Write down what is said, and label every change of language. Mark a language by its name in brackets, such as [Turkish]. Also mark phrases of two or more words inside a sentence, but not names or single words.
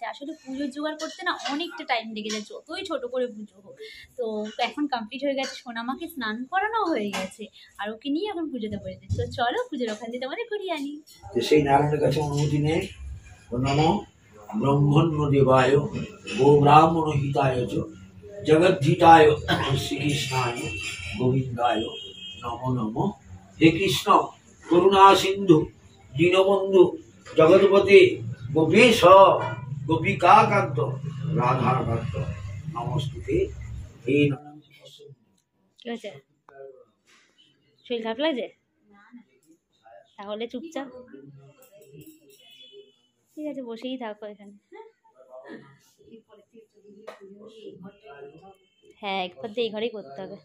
[Bangla] আসলে পুজোর জোগাড় করতে না অনেকটা টাইম লেগে যায়, যতই ছোট করে পুজো হোক। তো এখন কমপ্লিট হয়ে গেছে, সোনামাকে স্নান করানো হয়ে গেছে, আর ওকে নিয়ে এখন পুজোতে বসেছে। তো চলো পুজোর ওখান থেকে তোমাদের ঘুরিয়ে আনি। সেই নারায়ণের কাছে অনুমতি নেই, [Sanskrit] नमो ब्रह्मण्य देवाय गो ब्राह्मण हिताय च जगद्धिताय श्रीकृष्णाय गोविंदाय नमो नमो। हे कृष्ण करुणा सिंधु दीनबंधु जगतपते गोपेश गोपिका कांत राधा कांत नमस्ते हे [Bangla] কি হয়েছে? শরীর খারাপ লাগছে? তাহলে চুপচাপ ঠিক আছে, বসেই থাকো এখানে। হ্যাঁ, একবার তো এই ঘরেই করতে হবে।